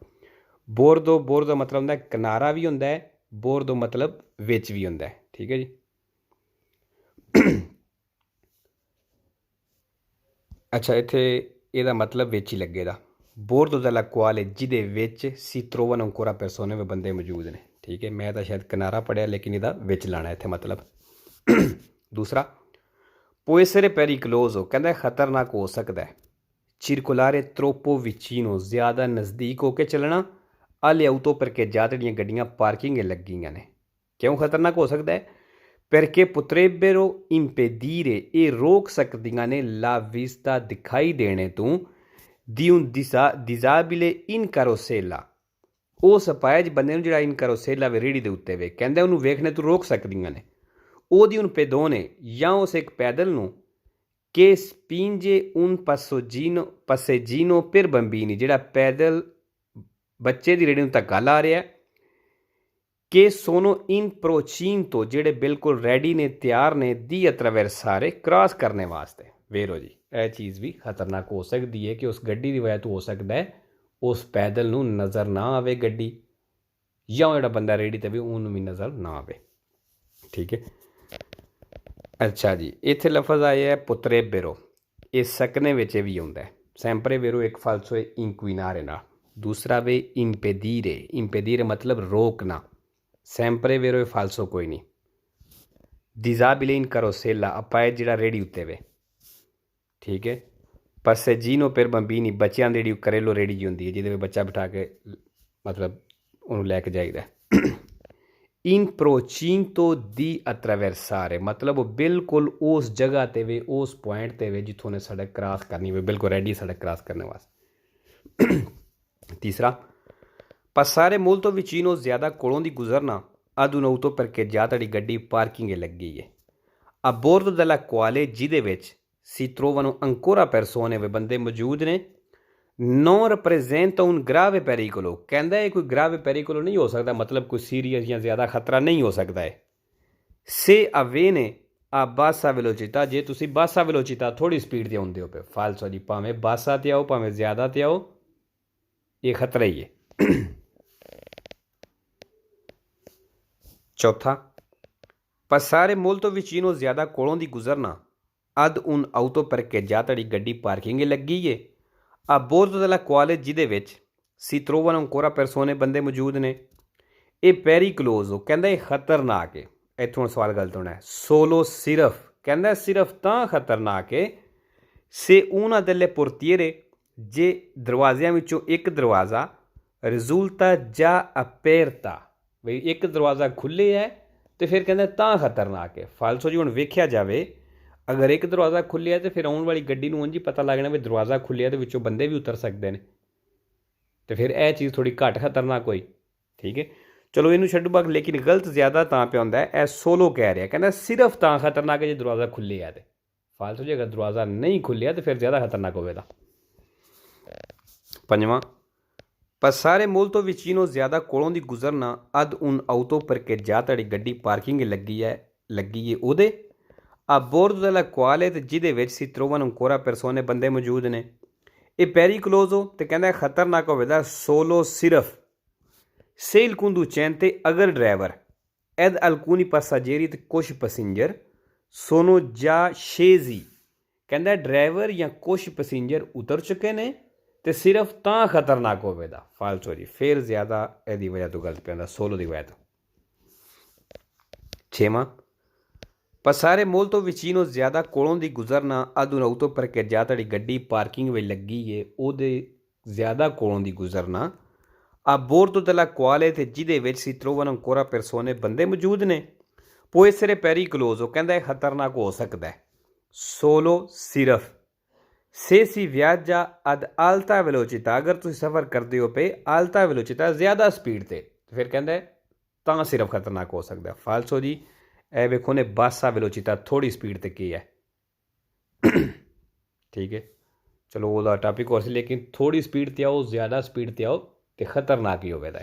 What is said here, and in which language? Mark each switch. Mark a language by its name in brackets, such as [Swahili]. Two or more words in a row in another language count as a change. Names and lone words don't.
[Punjabi] ਬੋਰ ਦਾ ਮਤਲਬ ਹੁੰਦਾ ਕਿਨਾਰਾ ਵੀ ਹੁੰਦਾ ਹੈ ਬੋਰ ਦੋ ਮਤਲਬ ਵਿੱਚ ਵੀ ਹੁੰਦਾ ਹੈ ਠੀਕ ਹੈ ਜੀ। ਅੱਛਾ ਇੱਥੇ ਇਹਦਾ ਮਤਲਬ ਵਿੱਚ ਹੀ ਲੱਗੇ ਦਾ [Italian] bordo della quale [Punjabi] ਜਿਹਦੇ ਵਿੱਚ [Italian] si trovano ancora persone [Punjabi] ਵੀ ਬੰਦੇ ਮੌਜੂਦ ਨੇ ਠੀਕ ਹੈ ਮੈਂ ਤਾਂ ਸ਼ਾਇਦ ਕਿਨਾਰਾ ਪੜ੍ਹਿਆ ਲੇਕਿਨ ਇਹਦਾ ਵਿੱਚ ਲਾਣਾ ਇੱਥੇ ਮਤਲਬ। ਦੂਸਰਾ [Italian] può essere pericoloso [Punjabi] ਕਹਿੰਦਾ ਖਤਰਨਾਕ ਹੋ ਸਕਦਾ ਹੈ [Italian] circolare troppo vicino [Punjabi] ਜ਼ਿਆਦਾ ਨਜ਼ਦੀਕ ਹੋ ਕੇ ਚੱਲਣਾ alle [Italian] auto parcheggiate [Punjabi] ਜਿਹੜੀਆਂ ਗੱਡੀਆਂ ਪਾਰਕਿੰਗ ਲੱਗੀਆਂ ਨੇ ਕਿਉਂ ਖਤਰਨਾਕ ਹੋ ਸਕਦਾ ਹੈ [Italian] perché potrebbero impedire [Punjabi] ਇਹ ਰੋਕ ਸਕਦੀਆਂ ਨੇ [Italian] la vista [Punjabi] ਦਿਖਾਈ ਦੇਣੇ ਤੋਂ [Italian] di un disabile in carrozzella [Punjabi] ਉਸ ਅਪਾਹਿਜ ਬੰਦੇ ਨੂੰ ਜਿਹੜਾ [Italian] in carrozzella [Punjabi] ਵੇ ਰੇਹੜੀ ਦੇ ਉੱਤੇ ਵੇ ਕਹਿੰਦੇ ਉਹਨੂੰ ਵੇਖਣੇ ਤੋਂ ਰੋਕ ਸਕਦੀਆਂ ਨੇ ਉਹਦੀ [Italian] un pedone [Punjabi] ਜਾਂ ਉਸ ਇੱਕ ਪੈਦਲ ਨੂੰ [Italian] che spinge un passeggino per bambini, [Punjabi] ਜਿਹੜਾ ਪੈਦਲ ਬੱਚੇ ਦੀ ਰੇੜੀ ਨੂੰ ਧੱਕਾ ਲਾ ਰਿਹਾ [Italian] che sono in procinto, [Punjabi] ਜਿਹੜੇ ਬਿਲਕੁਲ ਰੈਡੀ ਨੇ ਤਿਆਰ ਨੇ [Italian] di attraversare, [Punjabi] ਕ੍ਰਾਸ ਕਰਨੇ ਵਾਸਤੇ। ਵੇਰੋ ਜੀ ਇਹ ਚੀਜ਼ ਵੀ ਖਤਰਨਾਕ ਹੋ ਸਕਦੀ ਹੈ ਕਿ ਉਸ ਗੱਡੀ ਦੀ ਵਜ੍ਹਾ ਤੋਂ ਹੋ ਸਕਦਾ ਹੈ ਉਸ ਪੈਦਲ ਨੂੰ ਨਜ਼ਰ ਨਾ ਆਵੇ ਗੱਡੀ, ਜਾਂ ਜਿਹੜਾ ਬੰਦਾ ਰੇੜੀ 'ਤੇ ਵੀ ਉਹਨੂੰ ਵੀ ਨਜ਼ਰ ਨਾ ਆਵੇ। ਠੀਕ ਹੈ। ਅੱਛਾ ਜੀ, ਇੱਥੇ ਲਫ਼ਜ਼ ਆਇਆ ਹੈ [Italian] potrebbe vero, [Punjabi] ਇਹ ਸਕਨੇ ਵਿੱਚ ਵੀ ਆਉਂਦਾ ਹੈ। [Italian] sempre vero [Punjabi] ਇੱਕ ਫਾਲਸੋ ਹੈ ਇੰਕੁਇਨਾਰੇ ਨਾਲ, ਦੂਸਰਾ ਵੇ ਇੰਪੇਦੀਰੇ, ਇੰਪੇਦੀਰੇ ਮਤਲਬ ਰੋਕਣਾ। [Italian] sempre vero falso [Punjabi] ਕੋਈ ਨਹੀਂ। [Italian] disabile in carrozzella, [Punjabi] ਆਪਾਂ ਜਿਹੜਾ ਰੇੜੀ ਉੱਤੇ ਵੇ। ਠੀਕ ਹੈ। [Italian] passeggino per bambini, [Punjabi] ਬੱਚਿਆਂ ਦੀ ਜਿਹੜੀ ਕਰੇਲੋ ਰੇੜੀ ਜੀ ਹੁੰਦੀ ਹੈ ਜਿਹਦੇ ਵਿੱਚ ਬੱਚਾ ਬਿਠਾ ਕੇ ਮਤਲਬ ਉਹਨੂੰ ਲੈ ਕੇ ਜਾਈਦਾ। [Italian] in procinto di attraversare, [Punjabi] ਮਤਲਬ ਉਹ ਬਿਲਕੁਲ ਉਸ ਜਗ੍ਹਾ 'ਤੇ ਵੇ, ਉਸ ਪੁਆਇੰਟ 'ਤੇ ਵੇ ਜਿੱਥੋਂ ਉਹਨੇ ਸੜਕ ਕ੍ਰਾਸ ਕਰਨੀ ਵੇ, ਬਿਲਕੁਲ ਰੈਡੀ ਸੜਕ ਕ੍ਰਾਸ ਕਰਨ ਵਾਸਤੇ। ਤੀਸਰਾ, [Italian] passare molto vicino, [Punjabi] ਜ਼ਿਆਦਾ ਕੋਲੋਂ ਦੀ ਗੁਜ਼ਰਨਾ, [Italian] ad un auto perché già [Punjabi] ਤੁਹਾਡੀ ਗੱਡੀ ਪਾਰਕਿੰਗ ਲੱਗੀ ਹੈ। [Italian] a bordo della quale, [Punjabi] ਜਿਹਦੇ ਵਿੱਚ [Italian] si trovano ancora persone, [Punjabi] ਵੇ ਬੰਦੇ ਮੌਜੂਦ ਨੇ। [Italian] non rappresenta un grave pericolo, [Punjabi] ਕਹਿੰਦਾ ਇਹ ਕੋਈ [Italian] grave pericolo [Punjabi] ਨਹੀਂ ਹੋ ਸਕਦਾ, ਮਤਲਬ ਕੋਈ ਸੀਰੀਅਸ ਜਾਂ ਜ਼ਿਆਦਾ ਖਤਰਾ ਨਹੀਂ ਹੋ ਸਕਦਾ ਹੈ। [Italian] se avviene a bassa velocità, [Punjabi] ਜੇ ਤੁਸੀਂ [Italian] bassa velocità [Punjabi] ਥੋੜੀ ਸਪੀਡ 'ਤੇ ਆਉਂਦੇ ਹੋ ਪਏ, ਫਾਲਸੋ ਜੀ, ਭਾਵੇਂ ਬਾਸਾ 'ਤੇ ਆਓ ਭਾਵੇਂ ਜ਼ਿਆਦਾ 'ਤੇ ਆਓ, ਇਹ ਖਤਰਾ ਹੀ ਹੈ। ਚੌਥਾ, [Italian] passare molto vicino, [Punjabi] ਜ਼ਿਆਦਾ ਕੋਲੋਂ ਦੀ ਗੁਜ਼ਰਨਾ, [Italian] ad un auto perché già [Punjabi] ਤੁਹਾਡੀ ਗੱਡੀ ਪਾਰਕਿੰਗ ਲੱਗੀ ਹੈ। [Italian] a bordo della quale, [Punjabi] ਜਿਹਦੇ ਵਿੱਚ [Italian] si trovano ancora persone, [Punjabi] ਬੰਦੇ ਮੌਜੂਦ ਨੇ। ਇਹ pericoloso, ਕਹਿੰਦਾ ਇਹ ਖਤਰਨਾਕ ਹੈ। ਇੱਥੋਂ ਸਵਾਲ ਗਲਤ ਹੋਣਾ ਹੈ। solo, ਸਿਰਫ, ਕਹਿੰਦਾ ਸਿਰਫ ਤਾਂ ਖਤਰਨਾਕ ਹੈ [Italian] se una delle portiere, [Punjabi] ਜੇ ਦਰਵਾਜ਼ਿਆਂ ਵਿੱਚੋਂ ਇੱਕ ਦਰਵਾਜ਼ਾ [Italian] risulta già aperta, [Punjabi] ਬਈ ਇੱਕ ਦਰਵਾਜ਼ਾ ਖੁੱਲ੍ਹੇ ਹੈ ਅਤੇ ਫਿਰ ਕਹਿੰਦਾ ਤਾਂ ਖਤਰਨਾਕ ਹੈ। ਫਾਲਸੋ ਜੀ ਹੁਣ ਵੇਖਿਆ ਜਾਵੇ, ਅਗਰ ਇੱਕ ਦਰਵਾਜ਼ਾ ਖੁੱਲ੍ਹਿਆ ਤਾਂ ਫਿਰ ਆਉਣ ਵਾਲੀ ਗੱਡੀ ਨੂੰ ਉਂਝ ਹੀ ਪਤਾ ਲੱਗ ਜਾਣਾ ਵੀ ਦਰਵਾਜ਼ਾ ਖੁੱਲ੍ਹਿਆ ਅਤੇ ਵਿੱਚੋਂ ਬੰਦੇ ਵੀ ਉਤਰ ਸਕਦੇ ਨੇ, ਅਤੇ ਫਿਰ ਇਹ ਚੀਜ਼ ਥੋੜ੍ਹੀ ਘੱਟ ਖਤਰਨਾਕ ਹੋਈ। ਠੀਕ ਹੈ, ਚਲੋ ਇਹਨੂੰ ਛੱਡੋ ਬਾਗ, ਲੇਕਿਨ ਗਲਤ ਜ਼ਿਆਦਾ ਤਾਂ ਪਿਆ ਹੁੰਦਾ ਇਹ ਸੋਲੋ ਕਹਿ ਰਿਹਾ, ਕਹਿੰਦਾ ਸਿਰਫ ਤਾਂ ਖਤਰਨਾਕ ਹੈ ਜੇ ਦਰਵਾਜ਼ਾ ਖੁੱਲ੍ਹਿਆ ਅਤੇ ਫਾਲਤੂ ਜੇ ਅਗਰ ਦਰਵਾਜ਼ਾ ਨਹੀਂ ਖੁੱਲ੍ਹਿਆ ਤਾਂ ਫਿਰ ਜ਼ਿਆਦਾ ਖਤਰਨਾਕ ਹੋਵੇਗਾ। ਪੰਜਵਾਂ, [Italian] passare molto vicino, [Punjabi] ਜ਼ਿਆਦਾ ਕੋਲੋਂ ਦੀ ਗੁਜ਼ਰਨਾ, [Italian] ad un auto perché già [Punjabi] ਤੁਹਾਡੀ ਗੱਡੀ ਪਾਰਕਿੰਗ ਲੱਗੀ ਹੈ ਉਹਦੇ। [Italian] a bordo della quale, [Punjabi] ਤੇ ਜਿਹਦੇ ਵਿੱਚ [Italian] si trovano ancora persone, [Punjabi] ਬੰਦੇ ਮੌਜੂਦ ਨੇ। ਇਹ pericoloso, ਤੇ ਕਹਿੰਦਾ ਖਤਰਨਾਕ ਹੋਵੇਗਾ solo, ਸਿਰਫ [Italian] se il conducente, [Punjabi] ਅਗਰ ਡਰਾਈਵਰ [Italian] ed alcuni passeggeri, [Punjabi] ਤੇ ਕੁਛ ਪੈਸੇਂਜਰ [Italian] sono già scesi, [Punjabi] ਕਹਿੰਦਾ ਡਰਾਈਵਰ ਜਾਂ ਕੁਛ ਪੈਸੇਂਜਰ ਉਤਰ ਚੁੱਕੇ ਨੇ ਅਤੇ ਸਿਰਫ ਤਾਂ ਖਤਰਨਾਕ ਹੋਵੇਗਾ। ਫਾਲਸੋ ਜੀ, ਫਿਰ ਜ਼ਿਆਦਾ ਇਹਦੀ ਵਜ੍ਹਾ ਤੋਂ ਗਲਤ ਪੈਂਦਾ, ਸੋਲੋ ਦੀ ਵਜ੍ਹਾ ਤੋਂ। ਛੇਵਾਂ, [Italian] passare molto vicino, [Punjabi] ਜ਼ਿਆਦਾ ਕੋਲੋਂ ਦੀ ਗੁਜ਼ਰਨਾ, [Italian] ad un auto perché già [Punjabi] ਤੁਹਾਡੀ ਗੱਡੀ ਪਾਰਕਿੰਗ ਵਿੱਚ ਲੱਗੀ ਹੈ ਉਹਦੇ ਜ਼ਿਆਦਾ ਕੋਲੋਂ ਦੀ ਗੁਜ਼ਰਨਾ। [Italian] a bordo della quale, [Punjabi] ਤੇ ਜਿਹਦੇ ਵਿੱਚ [Italian] si trovano ancora persone, [Punjabi] ਬੰਦੇ ਮੌਜੂਦ ਨੇ। [Italian] può essere pericoloso, [Punjabi] ਕਹਿੰਦਾ ਇਹ ਖਤਰਨਾਕ ਹੋ ਸਕਦਾ ਹੈ। [Italian] solo, ਸਿਰਫ se si viaggia ad alta velocità, [Punjabi] ਅਗਰ ਤੁਸੀਂ ਸਫ਼ਰ ਕਰਦੇ ਹੋ ਪਏ [Italian] alta velocità, [Punjabi] ਜ਼ਿਆਦਾ ਸਪੀਡ 'ਤੇ, ਫਿਰ ਕਹਿੰਦਾ ਤਾਂ ਸਿਰਫ ਖਤਰਨਾਕ ਹੋ ਸਕਦਾ। ਫਾਲਸੋ ਜੀ, ਇਹ ਵੇਖੋ ਨੇ [Italian] bassa velocità, [Punjabi] ਥੋੜ੍ਹੀ ਸਪੀਡ 'ਤੇ ਕੀ ਹੈ। ਠੀਕ ਹੈ, ਚਲੋ ਉਹਦਾ ਟਾਪਿਕ ਹੋਰ ਸੀ, ਲੇਕਿਨ ਥੋੜ੍ਹੀ ਸਪੀਡ 'ਤੇ ਆਓ ਜ਼ਿਆਦਾ ਸਪੀਡ 'ਤੇ ਆਓ ਅਤੇ ਖਤਰਨਾਕ ਹੀ ਹੋਵੇਗਾ।